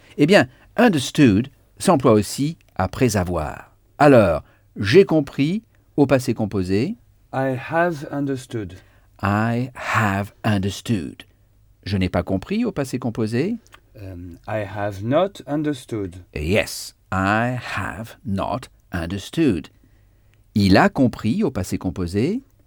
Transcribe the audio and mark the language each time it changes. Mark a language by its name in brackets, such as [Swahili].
[French] Eh bien, understood s'emploie aussi après avoir. Alors, j'ai compris au passé composé. [English] I have understood. I have understood. [French] Je n'ai pas compris au passé composé. [English] I have not understood. Yes, I have not understood. [French] Il a compris au passé composé.